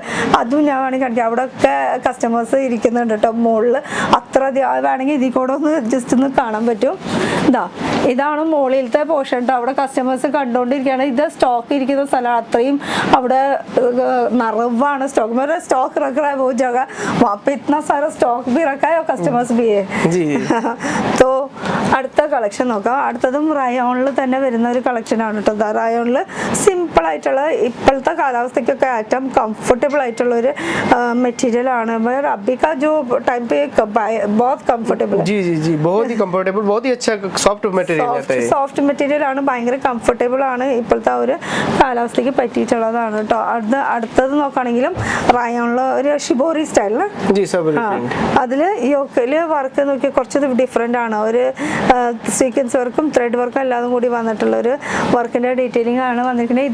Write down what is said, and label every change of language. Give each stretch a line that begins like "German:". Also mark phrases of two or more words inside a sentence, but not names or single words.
Malayalam: അതും ഞാൻ വേണമെങ്കിൽ കാണിക്കാം. അവിടെയൊക്കെ കസ്റ്റമേഴ്സ് ഇരിക്കുന്നുണ്ട് കേട്ടോ മുകളിൽ. അത്ര വേണമെങ്കിൽ ഇതിൽ കൂടെ ഒന്ന് ജസ്റ്റ് ഒന്ന് കാണാൻ പറ്റും. ഇതാണ് മുകളിലത്തെ പോർഷൻ കേട്ടോ. അവിടെ കസ്റ്റമേഴ്സ് കണ്ടുകൊണ്ടിരിക്കുകയാണ്. ഇത് സ്റ്റോക്ക് ഇരിക്കുന്ന സ്ഥലം. അത്രയും അവിടെ നിറവാണ് സ്റ്റോക്ക്.
Hindi: मेरा स्टॉक रख रहा है वो जगह, वहाँ पे इतना सारा स्टॉक भी रखा है और कस्टमर्स भी है जी.
Malayalam: तो അടുത്ത കളക്ഷൻ നോക്കാം. അടുത്തതും റയോണിൽ തന്നെ വരുന്ന ഒരു കളക്ഷൻ ആണ് കേട്ടോ. റയോണിൽ സിമ്പിൾ ആയിട്ടുള്ള ഇപ്പോഴത്തെ കാലാവസ്ഥയ്ക്കൊക്കെ ഏറ്റവും കംഫർട്ടബിൾ ആയിട്ടുള്ള ഒരു മെറ്റീരിയൽ ആണ്.
Hindi: अभी का जो टाइम पे बहुत कंफर्टेबल है. जी जी जी बहुत ही कंफर्टेबल, बहुत ही अच्छा
English: soft material
Hindi: है.
English: soft material
Malayalam: ആണ്, ഭയങ്കര കംഫർട്ടബിൾ ആണ്. ഇപ്പോഴത്തെ ഒരു കാലാവസ്ഥയ്ക്ക് പറ്റിയിട്ടുള്ളതാണ് കേട്ടോ. അടുത്തത് നോക്കുകയാണെങ്കിലും റയോണിൽ ഒരു ഷിബോറി സ്റ്റൈലിൽ അതില് യോക്കില് വർക്ക് നോക്കി കുറച്ച് ഡിഫറെന്റ് ആണ്. ഒരു
English: sequence work thread work
Malayalam: എല്ലാതും കൂടി വന്നിട്ടുള്ള ഒരു വർക്കിന്റെ ഡീറ്റെയിലിംഗ് ആണ് വന്നിരിക്കുന്നത്.